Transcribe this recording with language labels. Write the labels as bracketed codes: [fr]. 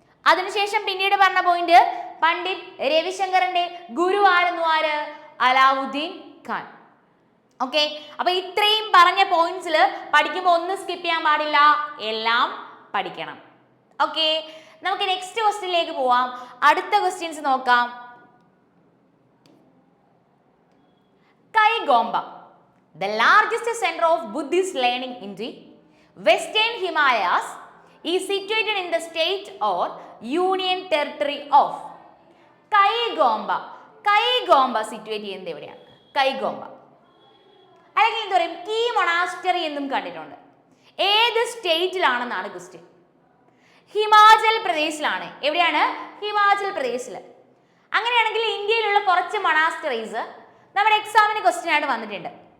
[ml] അതിനുശേഷം പിന്നീട് പറഞ്ഞ പോയിന്റ് പണ്ഡിറ്റ് രവിശങ്കറിന്റെ ഗുരു ആയിരുന്നു ആര്? അലാവുദ്ദീൻ ഖാൻ. ഓക്കെ, അപ്പൊ ഇത്രയും പറഞ്ഞ പോയിന്റ്സിൽ പഠിക്കുമ്പോൾ ഒന്നും സ്കിപ്പ് ചെയ്യാൻ പാടില്ല, എല്ലാം പഠിക്കണം. ഓക്കെ, നമുക്ക് നെക്സ്റ്റ് ക്വസ്റ്റ്യനിലേക്ക് പോവാം. അടുത്ത ക്വസ്റ്റ്യൻസ് നോക്കാം. [en] കൈഗോംബ, the largest center of Buddhist learning in the Western Himalayas, is situated in the state or union territory of? [ml] കൈഗോംബ. കൈഗോംബ situate ചെയ്യുന്നത് എവിടെയാണ്? കൈഗോംബ അല്ലെങ്കിൽ എന്താ പറയും, കീ മൊണാസ്റ്ററി എന്നും കണ്ടിട്ടുണ്ട്. ഏത് സ്റ്റേറ്റിലാണെന്നാണ് ക്വസ്റ്റ്യൻ. ഹിമാചൽ പ്രദേശിലാണ്. എവിടെയാണ്? ഹിമാചൽ പ്രദേശിൽ. അങ്ങനെയാണെങ്കിൽ ഇന്ത്യയിലുള്ള കുറച്ച് മൊണാസ്റ്ററീസ് നമ്മുടെ എക്സാമിന് ക്വസ്റ്റ്യൻ ആയിട്ട് വന്നിട്ടുണ്ട്.